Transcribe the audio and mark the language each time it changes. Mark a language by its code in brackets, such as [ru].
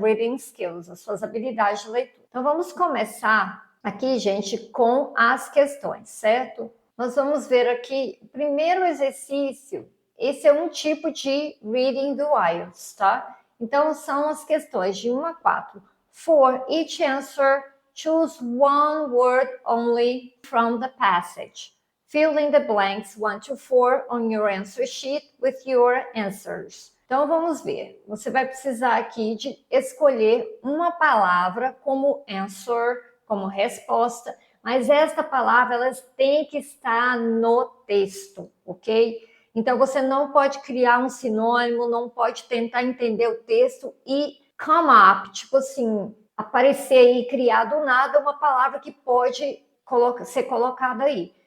[en] Reading skills, [pt] as suas habilidades de leitura. Então vamos começar aqui, gente, com as questões, certo? Nós vamos ver aqui o primeiro exercício. Esse é um tipo de reading do IELTS, tá? Então são as questões de 1 a 4. [en] For each answer, choose one word only from the passage. Fill in the blanks 1 to 4 on your answer sheet with your answers. [pt] Então vamos ver. Você vai precisar aqui de escolher uma palavra como answer, como resposta, mas esta palavra ela tem que estar no texto, ok? Então você não pode criar um sinônimo, não pode tentar entender o texto e [en] come up, [pt] tipo assim, aparecer aí, criar do nada uma palavra que pode ser colocada aí.